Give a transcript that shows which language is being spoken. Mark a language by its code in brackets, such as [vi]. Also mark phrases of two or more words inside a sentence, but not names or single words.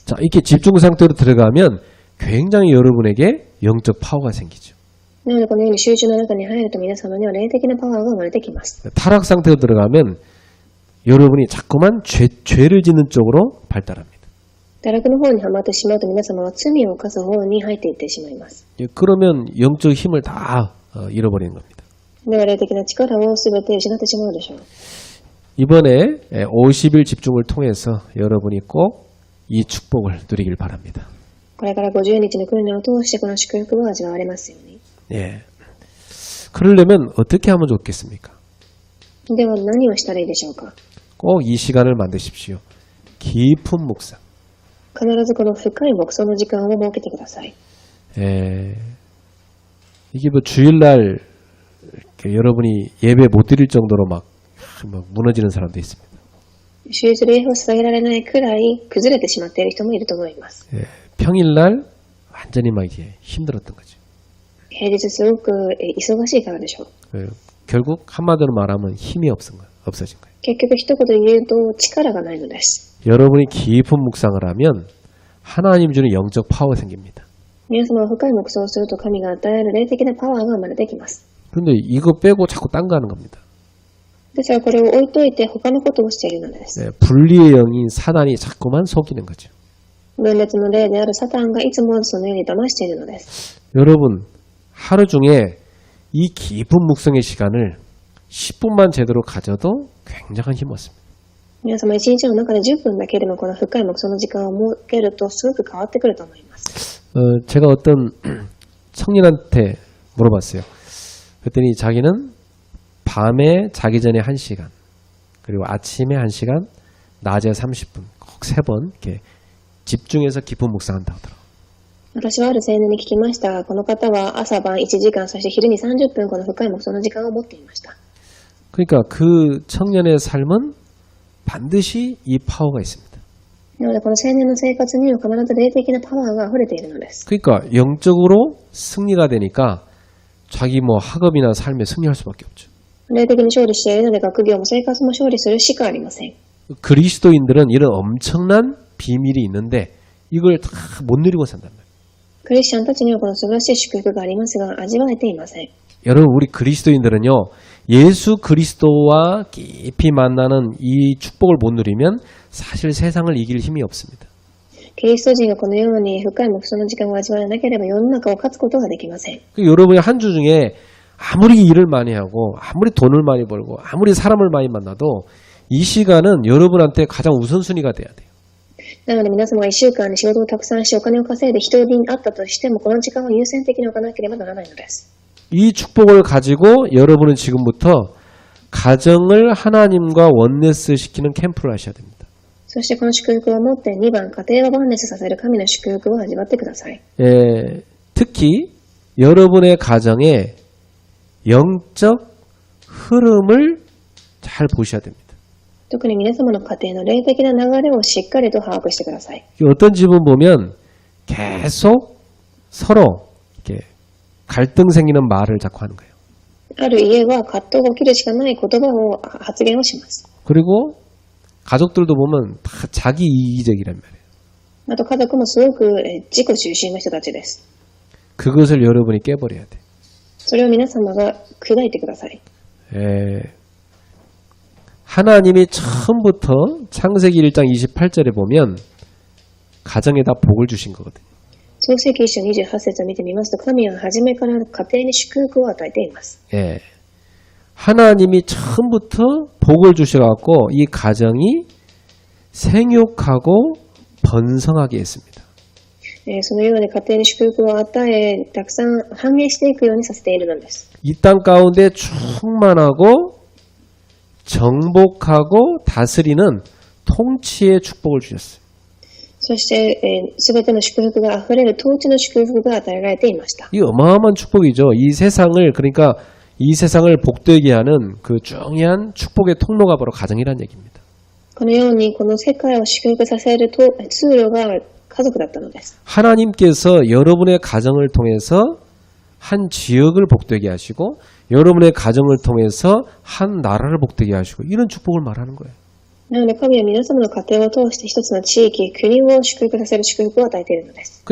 [ko] 자, 이렇게 집중 상태로 들어가면 굉장히 여러분에게 영적 파워가 생기죠. [ja] なのでこのように集中の中に入ると皆様には霊的なパワーが生まれてきます。 [ko] 타락 상태로 들어가면 여러분이 자꾸만 죄를 짓는 쪽으로 발달합니다. [ja] 堕落の方にはまってしまうと皆様は罪を犯す方に入っていってしまいます。 [ko] 그러면 영적 힘을 다 잃어버리는 겁니다. [ja] では霊的な力を全て失ってしまうでしょう。 [ko] 이번에 50일 집중을 통해서 여러분이 꼭 이 축복을 누리길 바랍니다. [ja] これから50日の訓練を通してこの祝福を味わわれますように。 [ko] 예. 그러려면 어떻게 하면 좋겠습니까? [ja] では何をしたらいいでしょうか。 [ko] 꼭 이 시간을 만드십시오. 깊은 묵상. [ja] 必ずこの深い黙想の時間を設けてください。 [ko] 예. 이게 뭐 주일날 이렇게 여러분이 예배 못 드릴 정도로 막 무너지는 사람도 있습니다. [ja] 週日礼を捧げられないくらい崩れてしまっている人もいると思います。 [ko] 예. 평일날 완전히 막 이제 힘들었던 거죠. [ja] 平日すごく忙しいからでしょう。 [ko] 결국 한마디로 말하면 힘이 없어진 거예요. [ja] 結局一言で言うと力がないのです。 [ko] 여러분이 깊은 묵상을 하면 하나님 주는 영적 파워가 생깁니다. [ja] 皆様は深い黙想をすると神が与える霊的なパワーが生まれてきます。 [ko] 그런데 이거 빼고 자꾸 딴 거 하는 겁니다. [ja] ですがこれを置いといて他のことをしているのです。 [ko] 네, 분리의 영인 사단이 자꾸만 속이는 거죠. [ja] 分裂の霊であるサタンがいつもそのように騙しているのです。 [ko] 여러분 하루 중에 이 깊은 묵상의 시간을 10분만 제대로 가져도 굉장한 힘이 얻습니다. [ja] 皆様一日の中で10分だけでもこの深い黙想の時間を設けるとすごく変わってくると思います。 [ko] 제가 어떤 청년한테 물어봤어요. 그랬더니 자기는 밤에 자기 전에 1시간, 그리고 아침에 1시간, 낮에 30분, 꼭 3번 이렇게 집중해서 깊은 묵상한다고 하더라고요. [ja] 私はある青年に聞きましたが、この方は朝晩1時間、そして昼に30分この深い黙想の時間を持っていました。 [ko] 그러니까 그 청년의 삶은 반드시 이 파워가 있습니다. [ja] なのでこの青年の生活には必ず霊的なパワーが溢れているのです。 [ko] 그러니까 영적으로 승리가 되니까 자기 뭐 학업이나 삶에 승리할 수밖에 없죠. [ja] 霊的に勝利しているので学業も生活も勝利するしかありません。 [ko] 그리스도인들은 이런 엄청난 비밀이 있는데 이걸 다 못 누리고 산단 말이에요. [ja] クリスチャンたちにはこの素晴らしい祝福がありますが味わえていません。 [ko] 여러분 우리 그리스도인들은요. 예수 그리스도와 깊이 만나는 이 축복을 못 누리면 사실 세상을 이길 힘이 없습니다. [ja] キリスト人がこのように深い黙想の時間を味わえなければ世の中を勝つことができません。 [ko] 여러분이 한 주 중에 아무리 일을 많이 하고 아무리 돈을 많이 벌고 아무리 사람을 많이 만나도 이 시간은 여러분한테 가장 우선순위가 돼야 돼요. [ja] なので皆様が1週間に仕事をたくさんしお金を稼いで人に会ったとしてもこの時間を優先的に置かなければならないのです。 [ko] 이 축복을 가지고 여러분은 지금부터 가정을 하나님과 원네스 시키는 캠프를 하셔야 됩니다. [ja] そしてこの祝福を持って2番、家庭をワンネスさせる神の祝福を味わってください。 [ko] 특히 여러분의 가정에 영적 흐름을 잘 보셔야 됩니다. [ja] 特に皆様の家庭の霊的な流れをしっかりと把握してください。 [ko] 어떤 집은 보면 계속 서로 이렇게 갈등 생기는 말을 자꾸 하는 거예요. [ja] ある家は葛藤が起きるしかない言葉を発言をします。 [ko] 그리고 가족들도 보면 다 자기 이기적이란 말이에요. [ja] あと家族もすごく自己中心の人たちです。 [ko] 그것을 여러분이 깨버려야 돼. [ja] それを皆様が砕いてください。 [ko] 하나님이 처음부터 창세기 1장 28절에 보면 가정에다 복을 주신 거거든요. [ja] 創世記1章28節を見てみますと神は初めから家庭に祝福を与えています。 [ko] 하나님이 처음부터 복을 주셔갖고 이 가정이 생육하고 번성하게 했습니다. [ja] そのように家庭に祝福を与えたくさん繁栄していくようにさせているのです。 [ko] 이 땅 가운데 충만하고 정복하고 다스리는 통치의 축복을 주셨어요. [ja] そして、すべての祝福があふれる統治の祝福が与えられていました。 [ko] 이 어마어마한 축복이죠. 이 세상을 그러니까 이 세상을 복되게 하는 그 중요한 축복의 통로가 바로 가정이란 얘기입니다. [ja] このようにこの世界を祝福させる通路が家族だったのです。 [ko] 하나님께서 여러분의 가정을 통해서 한 지역을 복되게 하시고 여러분의 가정을 통해서 한 나라를 복되게 하시고 이런 축복을 말하는 거예요. [ja] なので神は皆様の家庭を通して一つの地域、国を祝福させる祝福を与えているのです。